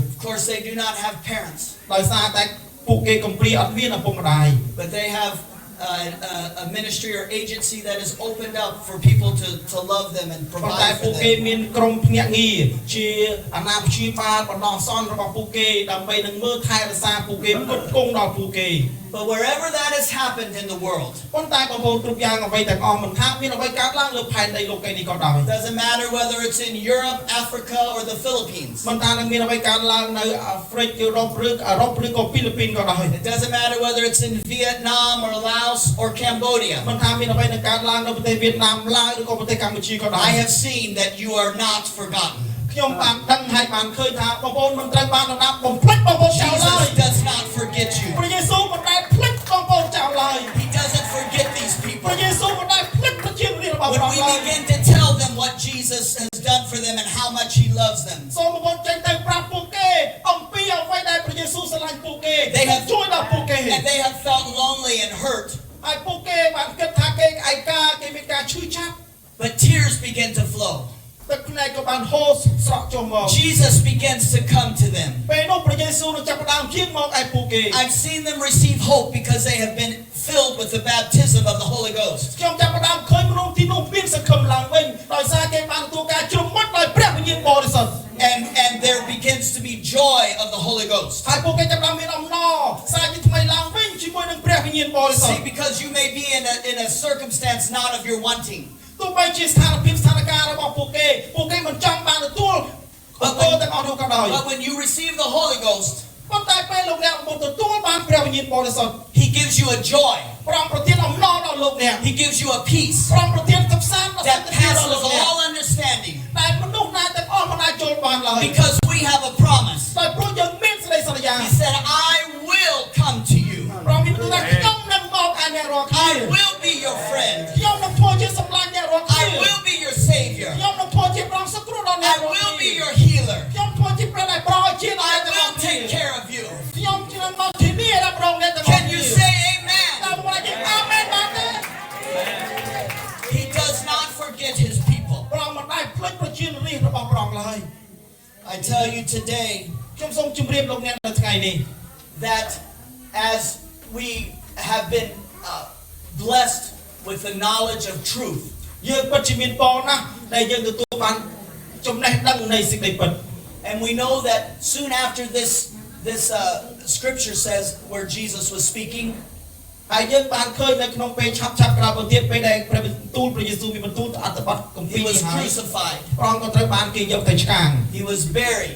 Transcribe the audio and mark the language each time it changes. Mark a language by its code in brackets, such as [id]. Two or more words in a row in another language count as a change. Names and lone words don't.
[en] Of course they do not have parents. [km] ដោយសារតែពួកគេកំព្រាអត់មានឪពុកម្ដាយ [en] But they have a ministry or agency that is opened up for people to love them and [km] ប៉ុន្តែ [en] provide [km] ពួក [en] for [km] គេ [en] them. [km] មានក្រុមភ្នាក់ងារជាអាណាព្យាបាលបណ្ដោះអាសន្នរបស់ពួកគេដើម្បីនឹងមើលថែរក្សាពួកគេផ្គត់ផ្គង់ដល់ពួកគេ [en] But wherever that has happened in the world, [km] ប៉ុន្តែបងប្អូនគ្រប់យ៉ាងអ្វីទាំងអស់មិនថាមានអ្វីកើតឡើងលើផែនដីលោកីនេះក៏ដោយ [en] doesn't matter whether it's in Europe, Africa, or the Philippines. [km] មិនថានឹងមានអ្វីកើតឡើងនៅអាហ្វ្រិកយុរ៉ុបឬអឺរ៉ុបឬក៏ហ្វីលីពីនក៏ដោយ [en] It doesn't matter whether it's in Vietnam or Laos or Cambodia. [km] មិនថាមានអ្វីនឹងកើតឡើងនៅប្រទេសវៀតណាមឡាវឬក៏ប្រទេសកម្ពុជាក៏ដោយ [en] I have seen that you are not forgotten. [km] ខ្ញុំបានដឹងហើយបានឃើញថាបងប្អូនមិនត្រូវបាននរណាបំភ្លេចបងប្អូនចោលឡើយ [en] Jesus does not forget you. [km] ព្រះយេស៊ូវមិនដែលភ្លេចបងប្អូនចោលឡើយ [en] He doesn't forget these people. [km] ព្រះយេស៊ូវមិនដែលភ្លេចប្រជារាស្ត្ររបស់ [en] When [km] ព្រះ [en] we [km] ឡើយ [en] begin to tell them what Jesus has done for them and how much He loves them, [km] សូមបងប្អូនចេញទៅប្រាប់ពួកគេអំពីអ្វីដែលព្រះយេស៊ូវស្រឡាញ់ពួកគេជួយដល់ពួកគេ [en] and they have felt lonely and hurt, [km] ហើយពួកគេបានគិតថាគេឯកាគេមានការឈឺចាប់ [en] but tears begin to flow. [km] ទឹកភ្នែកក៏បានហូរស្រក់ចុះមក [en] Jesus begins to come to them. [km] ពេលនោះព្រះយេស៊ូវនឹងចាប់ផ្ដើមជៀងមកឯពួកគេ [en] I've seen them receive hope because they have been filled with the baptism of the Holy Ghost. [km] ខ្ញុំចាប់ផ្ដើមឃើញមនុស្សទីនោះមានសង្ឃឹមឡើងវិញដោយសារគេបានទទួលការជ្រមុជដោយព្រះវិញ្ញាណបរិសុទ្ធ [en] And there begins to be joy of the Holy Ghost. [km] ហើយពួកគេចាប់ផ្ដើមមានអំណរសារជាថ្មីឡើងវិញជាមួយនឹងព្រះវិញ្ញាណបរិសុទ្ធ [en] See, because you may be in a circumstance not of your wanting. [km] ទោះបីជាស្ថានភាពស្ថានភាពរបស់ពួកគេមិនចង់បានទទួលទាំងអស់នោះក៏ដោយ [en] But when you receive the Holy Ghost, [km] ប៉ុន្តែពេលលោកអ្នកមកទទួលបានព្រះវិញ្ញាណបរិសុទ្ធ [en] He gives you a joy. [km] ព្រះអង្គប្រទានអំណរដល់លោកអ្នក [en] He gives you a peace [km] ព្រះអង្គប្រទានទឹកសាន្តដល់ [en] that [km] សន្តិភាពដល់ [en] passes [km] លោកអ្នក [en] all understanding [km] តែមនុស្សណាទាំងអស់មិនអាចចូលបានឡើយ [en] because we have a promise. [km] តែព្រោះយើងមានសេចក្តីសន្យា [en] He said, I will come to you. [km] ព្រះមានទូថាខ្ញុំនឹងមកឯអ្នករាល់គ្នា [en] I will be your friend. savior. [km] ខ្ញុំនឹងធ្វើជាប្រងសង្គ្រោះដល់អ្នក [en] I will be your healer. [km] ខ្ញុំធ្វើជាព្រះដែលប្រោជាដល់ [en] I [km] អ្នកទាំងអ [en] will [km] ស់គ្នា [en] take care of you. [km] ខ្ញុំជឿមកធានាដល់ប្រងអ្នកទាំងអស់ [en] Can [km] គ្នា [en] you say amen? [km] តើបងអាចអាមែនបានទេ [en] He does not forget his people. [km] ប្រងមិនដែលភ្លេចប្រជារាស្ត្ររបស់ប្រងឡើយ [en] I tell you today [km] ខ្ញុំសូមជម្រាបលោកអ្នកនៅថ្ងៃនេះ [en] that as we have been blessed with the knowledge of truth, [km] យើងពិតជាមានពរណាស់ដែលយើងទទួលបានចំណេះដឹងនៃសេចក្តីពិត [en] and we know that soon after this scripture says where Jesus was speaking, [km] ហើយយើងបានឃើញនៅក្នុងពេលឆាប់ក្រោយបន្ទាប់ពេលដែលព្រះបន្ទូលព្រះយេស៊ូវមានបន្ទូលទៅអត្ថបទគម្ពី [en] he [km] រ [en] was [km] នេះហើយ [en] crucified, [km] ប្រងក៏ត្រូវបានគេយកទៅឆ្កាង [en] he was buried,